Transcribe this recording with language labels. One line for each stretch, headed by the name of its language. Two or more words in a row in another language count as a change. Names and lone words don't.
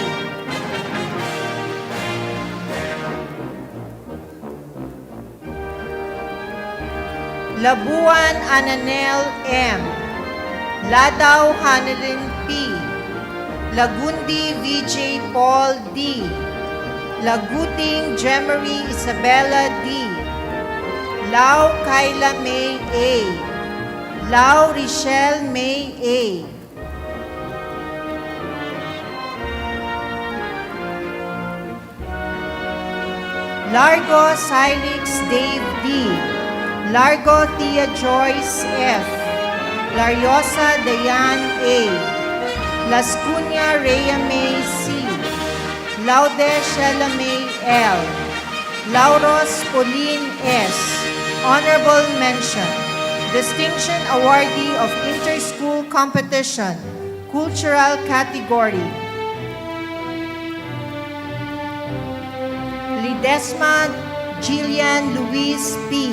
English: Labuan Ananel M. Ladaw Hanelin P. Lagundi VJ Paul D. Laguting Jemery Isabella D. Lau Kyla May A. Lau Richelle May A. Largo Cyrix Dave D. Largo Tia Joyce F. Lariosa Dayan A. Las Cunha Rhea May C. Laude Shella May L. Lauros Pauline S. Honorable Mention. Distinction Awardee of Inter-School Competition, Cultural Category. Ledesma Jillian Luis P.